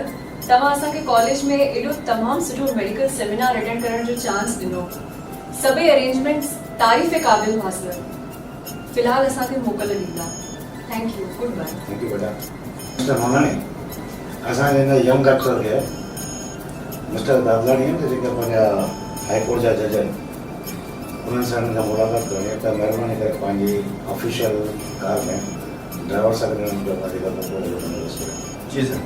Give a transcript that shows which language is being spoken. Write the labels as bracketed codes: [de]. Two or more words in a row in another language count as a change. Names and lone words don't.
[sd] तव्हां असांखे कॉलेज में एॾो तमामु सुठो [en] medical seminar attend [sd] करण जो चांस ॾिनो। सभई अरेंजमेंट्स तारीफ़ क़ाबिल हुआ सर। फिलहाल असांखे मोकल ॾींदा। [en] Thank you. Good bye. thank you बेटा। [sd] मिस्टर मोनानी, असांजे हिन [en] young officer [sd] खे मिस्टर दादलाणी आहिनि जेके पंहिंजा [en] High Court [sd] जा जज आहिनि उन्हनि सां हिन खां मुलाक़ात करणी आहे त महिरबानी करे पंहिंजी [en] official car [sd] में ड्राइवर सां गॾु हुननि खे वधीक जी सर।